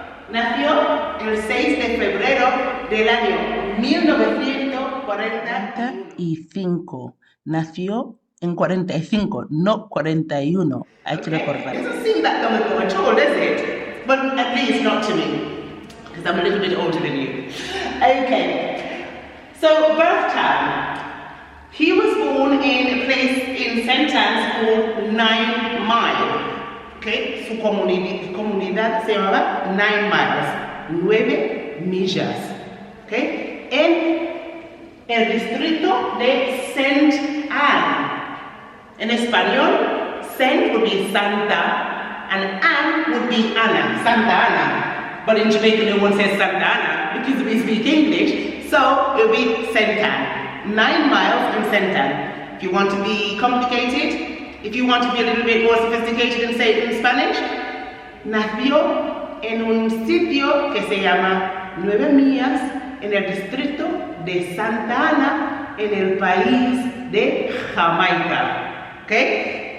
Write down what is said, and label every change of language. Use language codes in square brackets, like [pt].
[es] Nació el 6 de febrero del año 1945. Nació en 45, no 41. Hay que recordar. [en] It doesn't seem that long ago at all, does it? But at least not to me, because I'm a little bit older than you. Okay, so birth time. He was born in a place in St. Anne's called 9 Mile. [es] Okay, su comunidad se llamaba 9 Miles, 9 millas. Okay, en el distrito de St. Anne. En español, [en] Saint would be Santa and Anne would be Anna, Santa Ana. But in Jamaica, no one says Santa Ana because we speak English, so it will be St. Anne. 9 miles in St. Anne. If you want to be complicated, if you want to be a little bit more sophisticated and say it in Spanish, [es] nació en un sitio que se llama 9 millas en el distrito de Santa Ana en el país de Jamaica. [en] Okay?